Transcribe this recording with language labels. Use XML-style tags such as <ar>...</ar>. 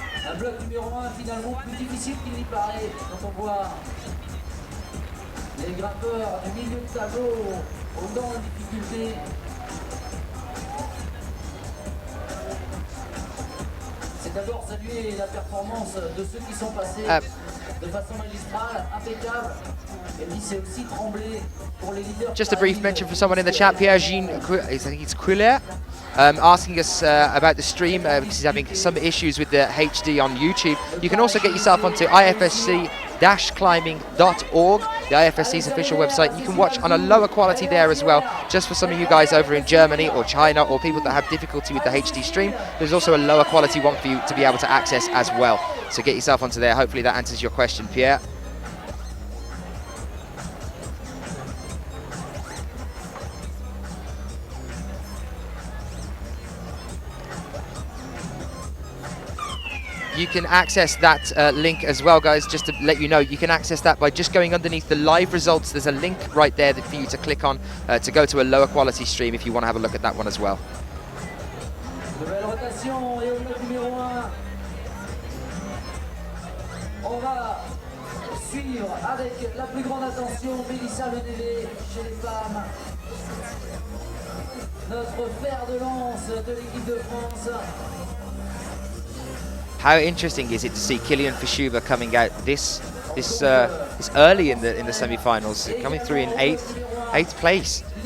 <fr>Un bloc numéro 1 finalement plus difficile qu'il n'y paraît quand on voit les grimpeurs du milieu de tableau autant en difficulté. C'est d'abord saluer la performance de ceux qui sont passés de façon magistrale, impeccable. Et puis c'est aussi trembler pour les leaders.</fr> <en>Just a brief mention for someone in the chat, Pierre-Jean, I think it's Quiller, asking us about the stream because he's having some issues with the HD on YouTube. You can also get yourself onto IFSC-climbing.org, the IFSC's official website. You can watch on a lower quality there as well, just for some of you guys over in Germany or China or people that have difficulty with the HD stream. There's also a lower quality one for you to be able to access as well. So get yourself onto there. Hopefully that answers your question, Pierre. You can access that link as well, guys, just to let you know. You can access that by just going underneath the live results. There's a link right there for you to click on to go to a lower quality stream if you want to have a look at that one as well.</en> <fr>Nouvelle rotation et au bloc numéro 1. On va suivre avec la plus grande attention Mélissa Lenelé chez les femmes. Notre fer de lance de l'équipe de France.</fr> <en>How interesting is it to see Kilian Fischuber coming out this early in the semi-finals, coming through in eighth place.</en>